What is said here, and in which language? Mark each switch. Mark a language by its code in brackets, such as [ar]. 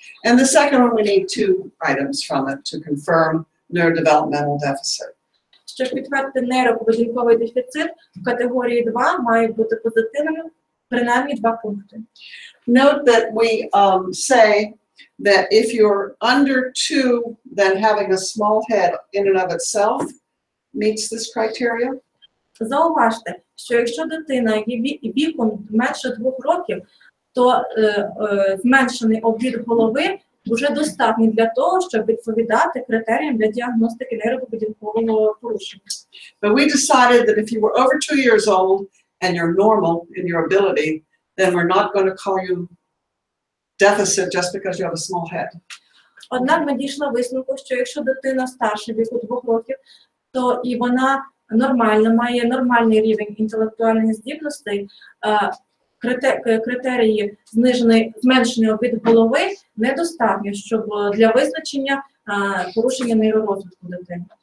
[en] And the second one, we need two items from it to confirm neurodevelopmental deficit. [uk] Щоб підтвердити нейроповедінковий дефіцит, в категорії 2 мають бути позитивними принаймні 2 пункти. [en] Note that we say that if you're under 2, then having a small head in and of itself meets this criteria. [uk] Зауважте, що якщо дитина є віком менше 2 років, то зменшений обвід голови вже достатній для того, щоб відповідати критеріям для діагностики нейроповедінкового порушення. [en] But we decided that if you were over 2 years old and you're normal in your ability, then we're not going to call you deficit just because you have a small head. [uk] Однак ми дійшли висновку, що якщо дитина старше віку 2 років, то і вона нормально, має нормальний рівень інтелектуальних здібностей, критерії зменшений обвід голови недостатньо, щоб для визначення порушення нейророзвитку дитини.